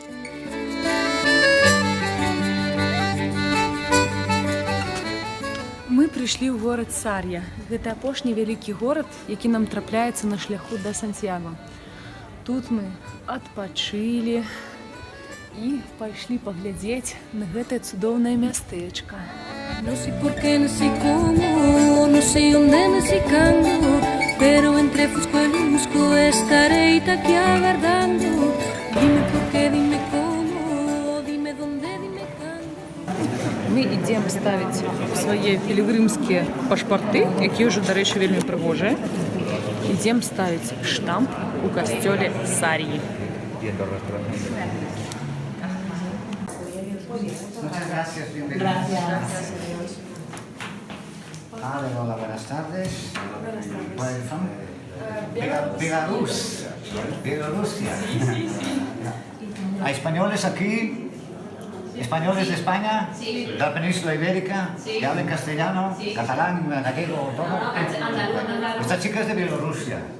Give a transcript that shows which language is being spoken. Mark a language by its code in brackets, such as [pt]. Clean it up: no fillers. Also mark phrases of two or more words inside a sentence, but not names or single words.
[be] Мы прыйшлі ў горад Сарья. Гэта апошні вялікі горад, які нам трапляецца на шляху да Сантьяго. Тут мы адпачылі і пайшлі паглядзець на гэтае цудоўнае мястэчка. [es] No sé por qué, no sé cómo, no sé dónde, no sé cuándo, pero entre fusco y lusco estaré aquí aguardando. Dime por qué, dime cómo, dime dónde, dime cuándo. [uk] мы ідемо ставити свої пілігримські пашпорти, які вже, до речі, вельми пригожі. Ідемо ставити штамп у костьолі Сарії. [es] Muchas gracias, bienvenidos. Hola, buenas tardes. [en] ¿Where are you from? [es] Bielorrusia. ¿Hay españoles aquí? ¿Españoles de España? ¿De la península ibérica? ¿Que hablan castellano, catalán, gallego, todo? Esta chica es de Bielorrusia.